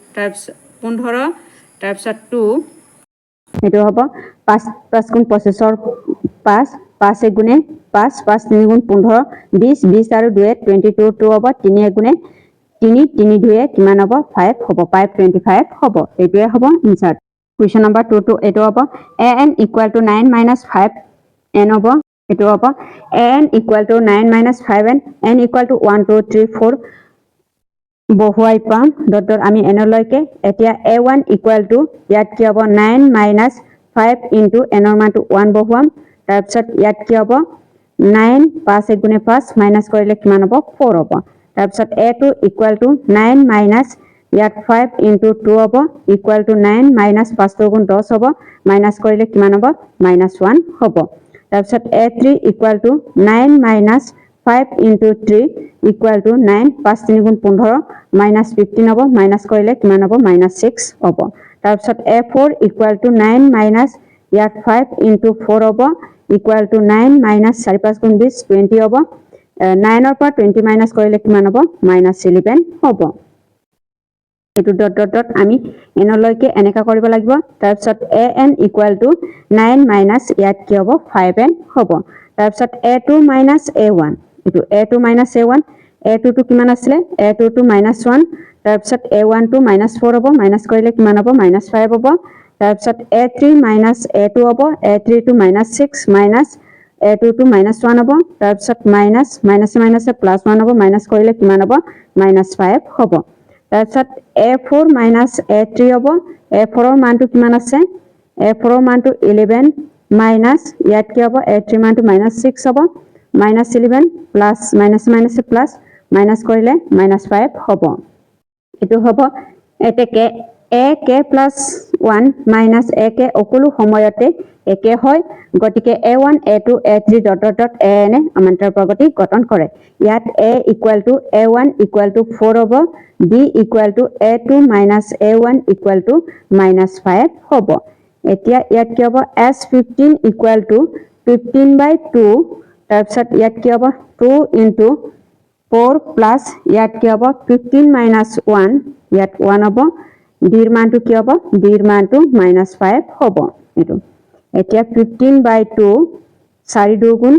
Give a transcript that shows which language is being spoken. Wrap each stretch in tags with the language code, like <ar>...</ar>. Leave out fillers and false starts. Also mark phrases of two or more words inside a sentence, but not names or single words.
<as>তাৰপিছত 2 এটো হ'ব 5 5 গুণ 25 ৰ 5 5 1 গুণে 5 5 3 গুণ 15 20 20 আৰু 2 22 2 হ'ব 3 1 গুণে 3 3 2 কিমান হ'ব 5 হ'ব 525 হ'ব এটোৱে হ'ব</as> <en>answer question number</en> <as>2 to এটো হ'ব</as> <en>an equal to 9 minus 5n</en> <as>হ'ব এটো হ'ব</as> <en>an equal to 9 minus 5n n equal to 1 2 3 4</en> <as>বহুৱাই পাম ডট ডট আমি n লৈকে এতিয়া a1</as> <en>equal to</en> <as>ইয়াত কি হ'ব 9</as> <en>minus 5 into</en> <as>n ৰ মানটো 1 বহুৱাম তাৰপিছত ইয়াত কি হ'ব 9 5 1 গুণে 5 মাইনাছ কৰিলে কিমান হ'ব 4 হ'ব তাৰপিছত</as> <en>a2 equal to 9 minus</en> <as>ইয়াত</as> <en>5 into 2</en> <as>হ'ব</as> <en>equal to 9 minus 5</en> <as>গুণ 10 হ'ব মাইনাছ কৰিলে কিমান হ'ব -1 হ'ব তাৰপিছত a3</as> <en>equal to 9 minus 5 into 3 equal to 9</en> <as>5 3 গুণ 15 minus 15 হ'ব minus কৰিলে কিমান হ'ব -6 হ'ব তাৰপিছত</as> <en>a4 equal to 9 minus</en> <as>ইয়াত</as> <en>5 into 4</en> <as>হ'ব</as> <en>equal to 9 minus 4</en> <as>5 গুণ 20 20 হ'ব 9 ৰ পৰা 20 minus কৰিলে কিমান হ'ব -11 হ'ব এটো ডট ডট ডট আমি n লৈকে এনেকা কৰিব লাগিব তাৰপিছত</as> <en>an equal to 9 minus</en> <as>ইয়াত কি হ'ব 5n হ'ব তাৰপিছত</as> <en>a2 minus a1</en> <as>এটো</as> <en>a2 minus a1</en> <as>a2 টো কিমান আছিল a2 টো -1 তাৰপিছত a1 টো -4 হ'ব মাইনাস কৰিলে কিমান হ'ব -5 হ'ব তাৰপিছত</as> <en>a3 minus a2</en> <as>হ'ব a3 টো</as> <en>-6 minus a2</en> <as>টো -1 হ'ব তাৰপিছত</as> <en>minus plus 1</en> <as>হ'ব মাইনাস কৰিলে কিমান হ'ব -5 হ'ব তাৰপিছত</as> <en>a4 minus a3</en> <as>হ'ব a4 ৰ মানটো কিমান আছে a4 ৰ মানটো 11 minus ইয়াত কি হ'ব a3 মানটো -6 হ'ব -11</as> <en>plus plus minus</en> <as>কৰিলে -5 হ'ব এটো হ'ব এতেকে</as> <en>a k plus 1 minus a k</en> <as>অকলো সময়তে একে হয় গতিকে a1 a2 a3 ডট ডট ডট an সমান্তৰাল প্ৰগতি গঠন কৰে ইয়াত</as> <en>a equal to a1 equal to 4</en> <as>হ'ব</as> <en>b equal to a2 minus a1 equal to -5</en> <as>হ'ব এতিয়া ইয়াত কি হ'ব</as> <en>s15 equal to 15/2</en> <as>তাৰপিছত ইয়াত কি হ'ব</as> <en>2 into 4 plus</en> <as>ইয়াত কি হ'ব</as> <en>15 minus 1</en> <as>ইয়াত 1 হ'ব ডিৰ মানটো কি হ'ব ডিৰ মানটো -5 হ'ব এটো এতিয়া 15/2 4 2 গুণ</as>